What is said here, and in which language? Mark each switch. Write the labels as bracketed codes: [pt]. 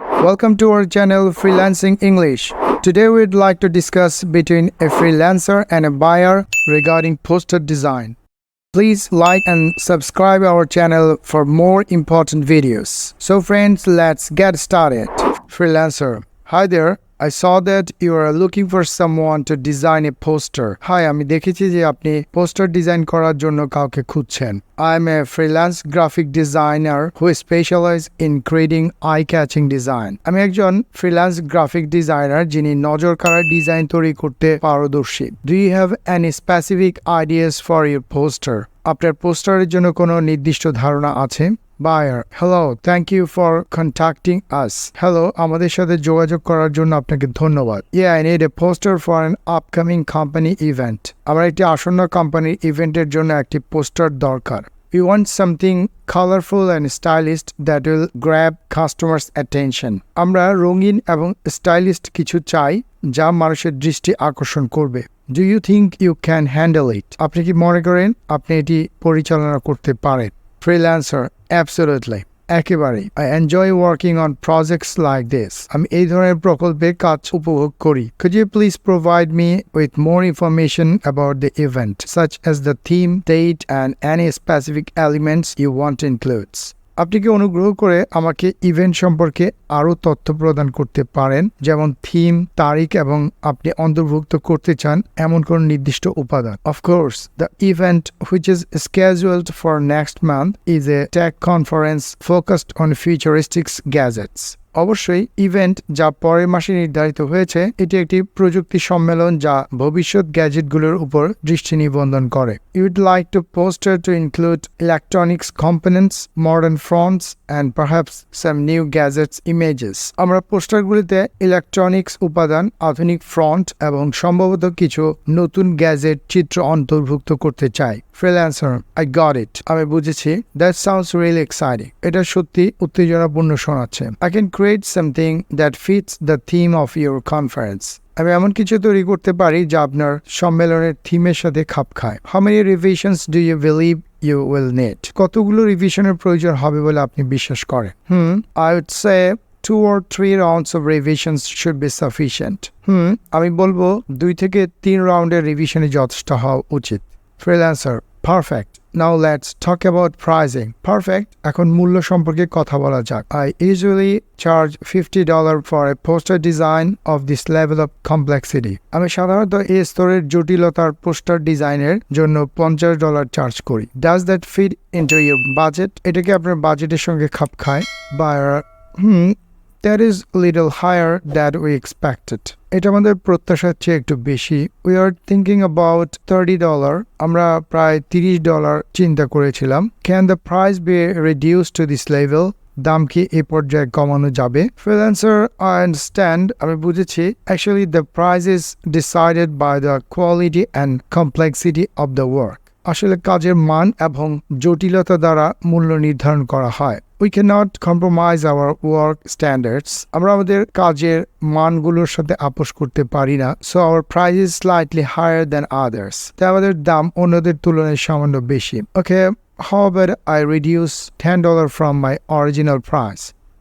[en] Welcome to our channel Freelancing English. Today we'd like to discuss between a freelancer and a buyer regarding poster design. Please like and subscribe our channel for more important videos. So friends, let's get started. Freelancer. Hi there. I saw that you are looking for someone to design a poster. [bn] Hi, আমি দেখেছি যে আপনি poster design করার জন্য কাউকে খুঁজছেন. [en] I am a freelance graphic designer who specializes in creating eye-catching design. [bn] আমি একজন freelance graphic designer যিনি নজরকাড়া ডিজাইন তৈরি করতে পারদর্শী. [en] Do you have any specific ideas for your poster? [bn] আপনার পোস্টারের জন্য কোনো নির্দিষ্ট ধারণা আছে? [en] Buyer. Hello, thank you for contacting us. [bn] Hello, আমাদের সাথে যোগাযোগ করার জন্য আপনাকে ধন্যবাদ. [en] Yeah, I need a poster for an upcoming company event. [bn] আমার একটি আসন্ন কোম্পানির ইভেন্টের জন্য একটি পোস্টার দরকার. [en] We want something colorful and stylish that will grab customers' attention. [bn] আমরা রঙিন এবং স্টাইলিশ কিছু চাই যা মানুষের দৃষ্টি আকর্ষণ করবে. [en] Do you think you can handle it? [bn] আপনি কি মনে করেন আপনি এটি পরিচালনা করতে পারেন? [en] Freelancer. Absolutely. [bn] একেবারে. [en] I enjoy working on projects like this. [bn] আমি এই ধরনের প্রকল্পে কাজ উপভোগ করি. [en] Could you please provide me with more information about the event, such as the theme, date, and any specific elements you want to include? [bn] আপনি কি অনুগ্রহ করে আমাকে ইভেন্ট সম্পর্কে আরও তথ্য প্রদান করতে পারেন, যেমন থিম, তারিখ এবং আপনি অন্তর্ভুক্ত করতে চান এমন কোন নির্দিষ্ট উপাদান? [en] Of course, the event which is scheduled for next month is a tech conference focused on futuristic gadgets. [bn] অবশ্যই ইভেন্ট যা পরের মাসে নির্ধারিত হয়েছে এটি একটি প্রযুক্তি সম্মেলন যা ভবিষ্যৎ গ্যাজেটগুলোর উপর দৃষ্টি নিবন্ধন করে. [en] You would like to poster to include electronics components, modern fonts, and perhaps some new gadgets images. [bn] আমরা পোস্টারগুলিতে ইলেকট্রনিক্স উপাদান, আধুনিক ফ্রন্ট এবং সম্ভবত কিছু নতুন গ্যাজেট চিত্র অন্তর্ভুক্ত করতে চাই. [en] Freelancer. I got it. [bn] আমি বুঝেছি. [en] That sounds really exciting. [bn] এটা সত্যি উত্তেজনাপূর্ণ শোনাচ্ছে. [en] I can create something that fits the theme of your conference. [bn] আমি এমন কিছু তৈরি করতে পারি যা আপনার সম্মেলনের থিমের সাথে খাপ খায়. [en] How many revisions do you believe you will need? [bn] কতগুলো রিভিশনের প্রয়োজন হবে বলে আপনি বিশ্বাস করেন? [en] I would say 2 or 3 rounds of revisions should be sufficient. [bn] আমি বলবো 2 থেকে 3 রাউন্ডের রিভিশনে যথেষ্ট হওয়া উচিত. [en] Freelancer. Perfect. Now let's talk about pricing. Perfect. [bn] এখন মূল্য সম্পর্কে কথা বলা যাক. [en] I usually charge $50 for a poster design of this level of complexity. [bn] আমি সাধারণত এই স্তরের জটিলতার পোস্টার ডিজাইনের জন্য $50 চার্জ করি. [en] Does that fit into your budget? [bn] এটা কি আপনার বাজেটের সঙ্গে খাপ খায়? [en] Buyer. That is a little higher than we expected. [bn] এটা আমাদের প্রত্যাশার চেয়ে একটু বেশি. [en] We are thinking about $30. [bn] আমরা প্রায় $30 চিন্তা করেছিলাম. [en] Can the price be reduced to this level? [bn] দাম কি এই পর্যায়ে কমানো যাবে? Freelancer. [en] I understand. [bn] আমি বুঝেছি. [en] Actually, the price is decided by the quality and complexity of the work. [bn] আসলে কাজের মান এবং জটিলতা দ্বারা মূল্য নির্ধারণ করা হয়. [en] We cannot compromise our work standards. [bn] আমরা আমাদের কাজের মানগুলোর সাথে আপোষ করতে পারি না. [en] So our price is slightly higher than others. [bn] তাই আমাদের দাম অন্যদের তুলনায় সামান্য বেশি. [en] Okay, how about I reduce $10 from my original price?